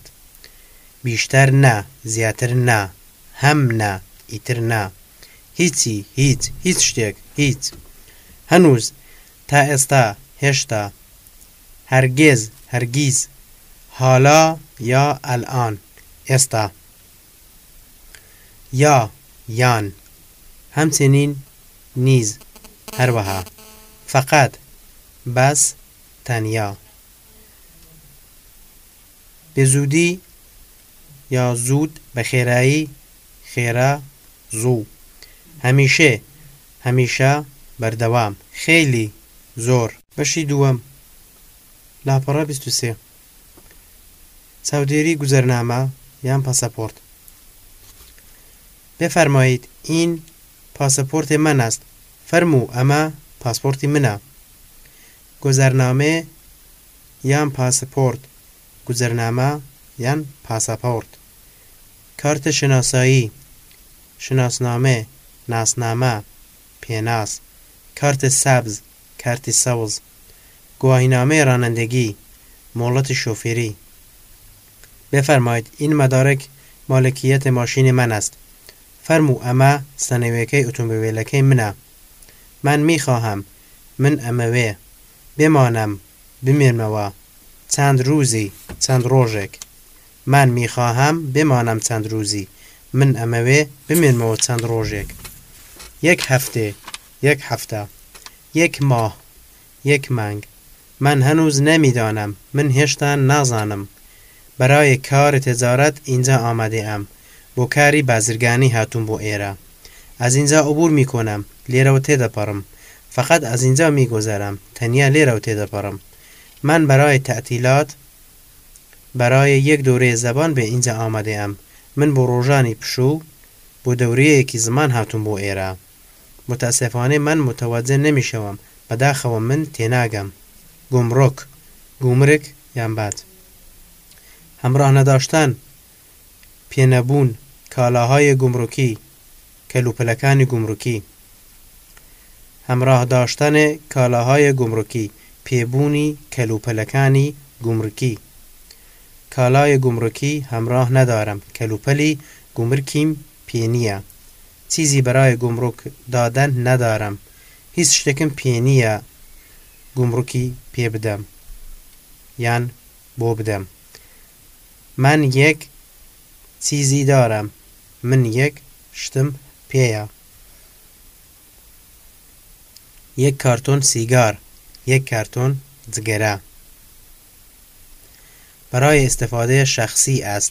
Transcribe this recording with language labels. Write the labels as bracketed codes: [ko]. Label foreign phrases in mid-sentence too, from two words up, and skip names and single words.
[fa] بیشتر نا، زیاتر نا، هەم نا، ئیتر نا، هیچی هیچ، هیچ شتێک هیچ، هەنووز، تا ئێستا هێشتا، هەرگیز هەرگیز، حالا یا ئەلئان ئێستا، یا یان، همچنین نیز هەروەها، فەقەت بەس تەنیا، بزودی یا زود، بەخێرایی خێرا زوو، هەمیشە هەمیشە بەردەوام، خێلی زۆر. [ckb] بەشی دووەم لاپەڕە 23 چاودێری گوزەرنامە یان پاسەپۆرت. [fa] بفرمایید این پاسپورت من است. [ckb] فرمو ئەمە پاسپۆرتی منە. گوزەرنامە یان پاسپۆرت، گوزەرنامە یان پاسەپۆرت. [fa] کارت شناسایی، شناسنامە، [ckb] ناسنامە، پێناس. [fa] کارت سەبز، [ckb] کارتی سەوز. [fa] گواهینامە رانندگی، [ckb] مهلت شوفری. [fa] بفرمایید این مدارک مالکیت ماشین من است. [ckb] فرمو ئەمە سەنەوەکەی ئۆتۆمبیلەکەی منە. [fa] من میخواهم [ckb] من ئەمەوێ [fa] بمانم بمێنمەوە چەند روزی [ckb] چەند ڕۆژێک. [fa] من میخواهم بمانم چەند روزی. [ckb] من ئەمەوێ بمێنمەوە چەند ڕۆژێک. [fa] یەک هەفتێ، [ckb] یەک هەفتە، [fa] یەک ماه، [ckb] یەک مانگ. [fa] من هەنوز نەمیدانم، [ckb] من هێشتا نازانم. [fa] بەرای کار تجارت اینجا آمده ام. [ckb] بۆ کاری بازرگانی هاتووم بۆ ئێرە. [fa] از اینجا عبور میکنم، [ckb] لێرەوە تێدەپەڕم. [fa] فقط از اینجا میگذرم، [ckb] تەنیا لێرەوە تێدەپەڕم. [fa] من برای تعطیلات، برای یک دوره زبان به اینجا آمده ام. [ckb] من بۆ ڕۆژانی پشوو بۆ دەورەیەکی زمان هاتووم بۆ ئێرە. [fa] متاسفانه من متوجه نمیشوم، [ckb] بەداخەوە من تێناگەم. گمرک، گومرک یان بات. [fa] همراه نداشتن، پێنەبوون، کالاهای گمرکی، [ckb] کەلوپەلەکانی گمرکی. [fa] همراه داشتن کالاهای گمرکی، [ckb] پێبوونی کەلوپەلەکانی گمرکی. [fa] کالای گمرکی همراه ندارم، [ckb] کەلوپەلی گمرکیم پێ نییە. [fa] چیزی برای گمرک دادن ندارم، [ckb] هیچ شتێکم پێ نییە گمرکی پی بدم یان بو بدم. [fa] من یک چیزی دارم. [ckb] من یک شتم پیه. [fa] یک کارتون سیگار. [ckb] یک کارتون جگره. [fa] برای استفاده شخصی است.